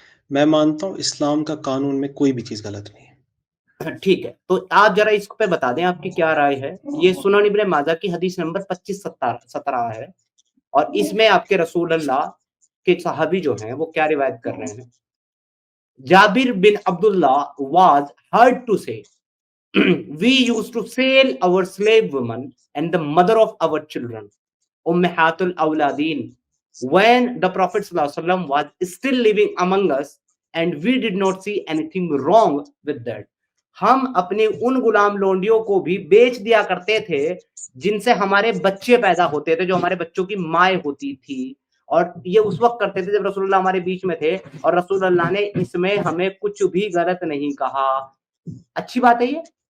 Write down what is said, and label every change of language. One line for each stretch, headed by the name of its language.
Hindi: मैं मानता हूँ इस्लाम का कानून में कोई भी चीज गलत नहीं है। ठीक है, तो आप जरा इस पे बता दें आपकी क्या राय है। ये सुनन इब्न माजा की हदीस नंबर 2517 है, और इसमें आपके रसूल अल्लाह के सहाबी जो हैं वो क्या रिवायत कर रहे हैं।
English: Jabir bin Abdullah was heard to say, we used to sell our slave woman and the mother of our children, Ummahatul Awladin, when the Prophet ﷺ was still living among us, and we did not see anything wrong with that.
Hindi: हम अपने उन गुलाम लोंडियों को भी बेच दिया करते थे जिनसे हमारे बच्चे पैदा होते थे, जो हमारे बच्चों की माएँ होती थी, और ये उस वक्त करते थे जब रसूलुल्लाह हमारे बीच में थे, और रसूलुल्लाह ने इसमें हमें कुछ भी गलत नहीं कहा। अच्छी बात है ये।